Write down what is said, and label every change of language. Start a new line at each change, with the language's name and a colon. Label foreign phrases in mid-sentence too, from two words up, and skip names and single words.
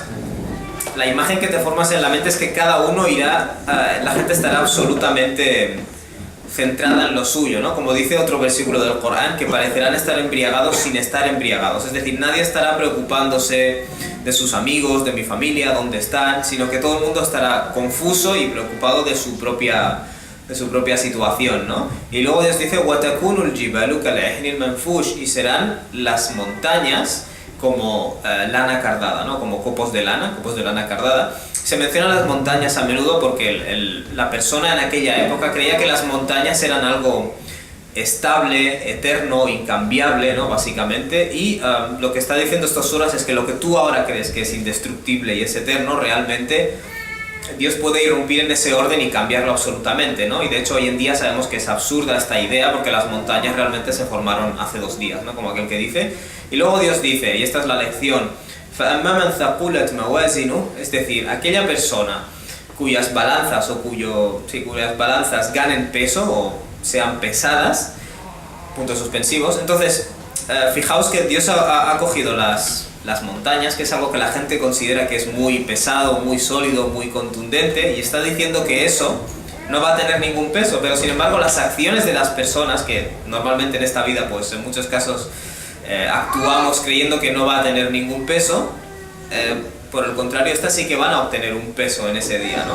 Spanish: La imagen que te formas en la mente es que cada uno irá, la gente estará absolutamente centrada en lo suyo, ¿no? Como dice otro versículo del Corán, que parecerán estar embriagados sin estar embriagados. Es decir, nadie estará preocupándose de sus amigos, de mi familia, dónde están, sino que todo el mundo estará confuso y preocupado de su propia situación, ¿no? Y luego Dios dice
Arabic: وَتَكُونُ الْجِبَالُ كَالْعِهْنِ الْمَنْفُوشِ,
Spanish: y serán las montañas como lana cardada, ¿no? Como copos de lana cardada. Se mencionan las montañas a menudo porque la persona en aquella época creía que las montañas eran algo estable, eterno, incambiable, ¿no? Básicamente, y lo que está diciendo estas suras es que lo que tú ahora crees que es indestructible y es eterno, realmente Dios puede irrumpir en ese orden y cambiarlo absolutamente, ¿no? Y de hecho hoy en día sabemos que es absurda esta idea porque las montañas realmente se formaron hace 2 días, ¿no? Como aquel que dice. Y luego Dios dice, y esta es la lección
Arabic: فَأَمَّا مَنْ ثَقُلَتْ مَوَازِنُهُ,
Spanish: es decir, aquella persona cuyas balanzas cuyas balanzas ganen peso o sean pesadas, puntos suspensivos. Entonces, fijaos que Dios ha cogido las montañas, que es algo que la gente considera que es muy pesado, muy sólido, muy contundente, y está diciendo que eso no va a tener ningún peso, pero sin embargo las acciones de las personas, que normalmente en esta vida pues en muchos casos actuamos creyendo que no va a tener ningún peso, por el contrario, estas sí que van a obtener un peso en ese día, ¿no?